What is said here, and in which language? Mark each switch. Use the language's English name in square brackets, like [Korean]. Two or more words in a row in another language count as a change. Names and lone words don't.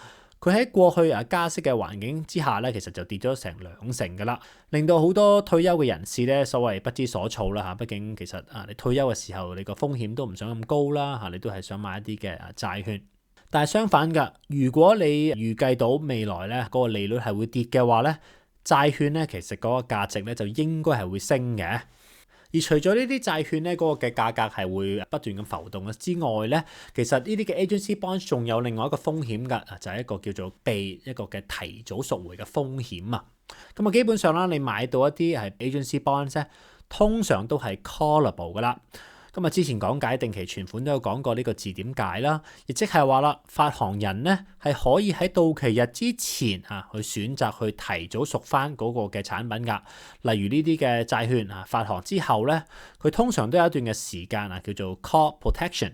[Cantonese] 佢喺過去加息嘅環境之下咧，其實就跌咗成2成噶啦，令到好多退休嘅人士咧，所謂不知所措啦嚇。畢竟其實你退休嘅時候，你個風險都唔想咁高啦嚇，你都係想買一啲嘅債券。但係相反㗎，如果你預計到未來咧嗰個利率係會跌嘅話咧，債券咧其實嗰個價值咧就應該係會升嘅。而除咗呢啲債券咧嗰個嘅價格係會不斷咁浮動之外咧，其實呢啲嘅 [English] agency bonds [Cantonese] 仲有另外一個風險㗎，就係一個叫做被一個嘅提早贖回嘅風險啊。咁啊，基本上啦，你買到一啲係 [English] agency bonds [Cantonese] 咧，通常都係 callable 㗎啦。咁啊，之前講解定期存款都有講過呢個字點解啦，亦即係話啦，發行人咧係可以喺到期日之前去選擇去提早贖翻嗰個嘅產品㗎。例如呢啲嘅債券發行之後咧，佢通常都有一段嘅時間叫做 [English] call protection。